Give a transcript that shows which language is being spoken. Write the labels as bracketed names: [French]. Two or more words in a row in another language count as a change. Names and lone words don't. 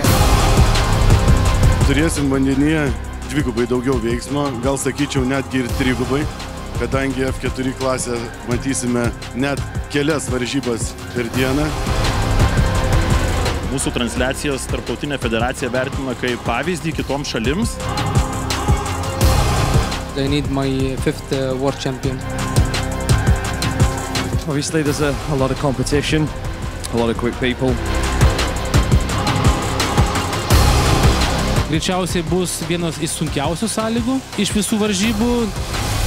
[Lithuanian] Turėsim vandenyje dvigubai daugiau veiksmo, gal sakyčiau netgi ir trigubai, kadangi F4 klasę matysime net kelias varžybas per dieną. Mūsų transliacijas Tarptautinė federacija vertina kaip pavyzdį kitoms šalims. [English] I need my 5th world champion. Obviously there's a lot of competition, a lot of quick people. [Lithuanian] Greičiausiai bus vienas iš sunkiausių sąlygų iš visų varžybų.